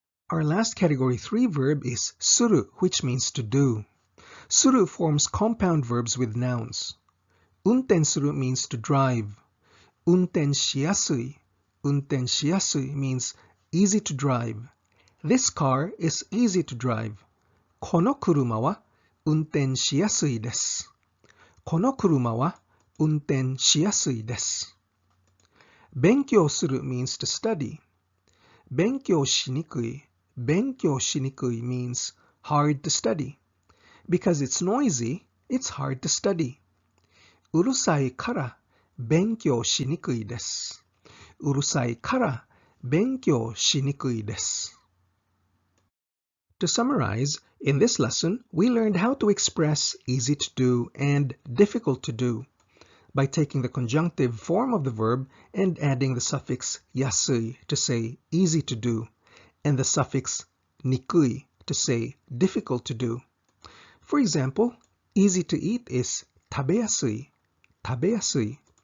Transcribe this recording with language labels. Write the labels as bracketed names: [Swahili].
[English] Our last category 3 verb is suru, which means to do. Suru forms compound verbs with nouns. 運転する means to drive. [Japanese] 運転しやすい。 [English] 運転しやすい means easy to drive. This car is easy to drive. [Japanese] この車は運転しやすいです。この車は運転しやすいです。 [English] 勉強する means to study. [Japanese] 勉強しにくい。 [English] 勉強しにくい means hard to study. Because it's noisy, it's hard to study. [Japanese] うるさいから勉強しにくいです。うるさいから勉強しにくいです。 [English] To summarize, in this lesson, we learned how to express easy to do and difficult to do by taking the conjunctive form of the verb and adding the suffix yasui to say easy to do, and the suffix nikui, to say difficult to do. For example, easy to eat is tabeyasui, tabeyasui.